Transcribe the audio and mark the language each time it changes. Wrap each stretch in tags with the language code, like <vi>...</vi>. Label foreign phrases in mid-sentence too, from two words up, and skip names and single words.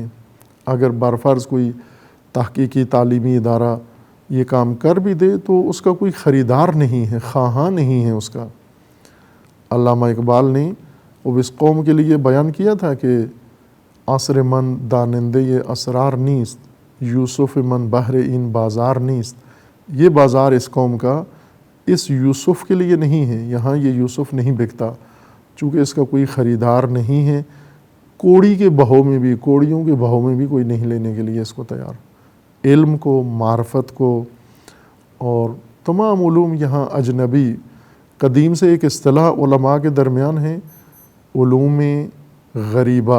<ur>اگر برفرض کوئی تحقیقی تعلیمی ادارہ یہ کام کر بھی دے تو اس کا کوئی خریدار نہیں ہے، خواہاں نہیں ہے اس کا۔ علامہ اقبال نے وہ اس قوم کے لیے بیان کیا تھا کہ</ur> <fa>عصر من دانندے یہ اسرار نیست، یوسف من بحر این بازار نیست۔</fa> <ur>یہ بازار اس قوم کا اس یوسف کے لیے نہیں ہے، یہاں یہ یوسف نہیں بکتا، چونکہ اس کا کوئی خریدار نہیں ہے۔ کوڑی کے بہو میں بھی، کوڑیوں کے بہو میں بھی کوئی نہیں لینے کے لیے اس کو تیار۔ علم کو، معرفت کو اور تمام علوم یہاں اجنبی، قدیم سے ایک اصطلاح علماء کے درمیان ہے، علوم غریبہ۔</ur>